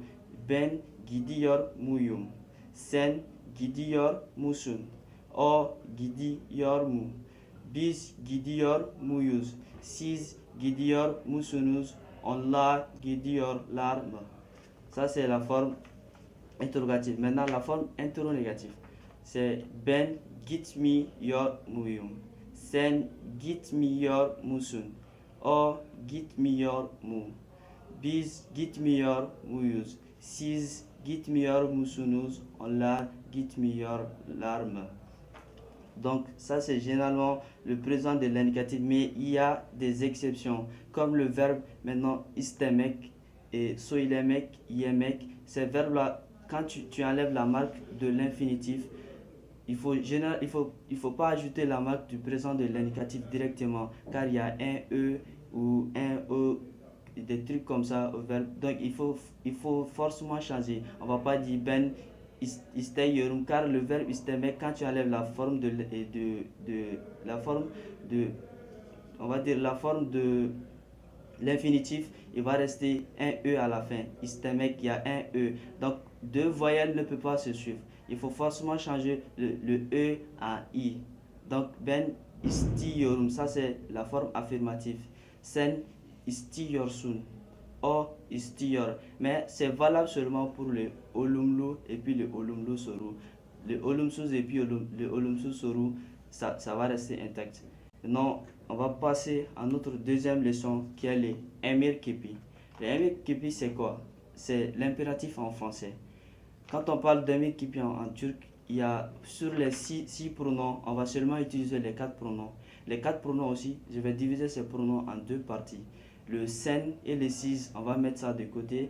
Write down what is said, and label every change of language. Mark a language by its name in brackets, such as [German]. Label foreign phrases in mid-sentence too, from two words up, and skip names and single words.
[Turkish] Ben gidiyor muyum. Sen gidiyor musun. O gidiyor mu. Biz gidiyor muyuz. Siz gidiyor musunuz. Allah gidiyor larm. [French] Ça c'est la forme interrogative. Maintenant la forme interrogative, c'est [Turkish] ben gitmiyor muyum? Sen gitmiyor musun? O gitmiyor mu? Biz gitmiyor muyuz? Siz gitmiyor musunuz? Onlar gitmiyorlar mı? [French] Donc ça c'est généralement le présent de l'indicatif, mais il y a des exceptions, comme le verbe maintenant istemek et [Turkish] soilemek, yemek. [French] Ces verbes-là, quand tu enlèves la marque de l'infinitif, il faut pas ajouter la marque du présent de l'indicatif directement, car il y a un E ou un E, des trucs comme ça au verbe. Donc il faut forcément changer. On va pas dire [Turkish] ben isteyorum, [French] car le verbe istemek, quand tu enlèves la forme la forme de, on va dire la forme de l'infinitif, il va rester un E à la fin. Istemek, il y a un E. Donc, deux voyelles ne peuvent pas se suivre. Il faut forcément changer le E en I. Donc, [Turkish] ben istiyorum, [French] ça c'est la forme affirmative. Sen istiyorsun. O istiyor. Mais c'est valable seulement pour le olumlu et puis le [Turkish] olumlu soru. [French] Le olumsuz et puis le [Turkish] olumsuz soru, [French] ça va rester intact. Maintenant, on va passer à notre deuxième leçon qui est le [Turkish] emir kipi. [French] Le [Turkish] emir kipi, [French] c'est quoi? C'est l'impératif en français. Quand on parle d' [Turkish] emir kipi [French] en turc, il y a sur les six pronoms, on va seulement utiliser les 4 pronoms. Les 4 pronoms aussi, je vais diviser ces pronoms en 2 parties. Le sen et le sis, on va mettre ça de côté.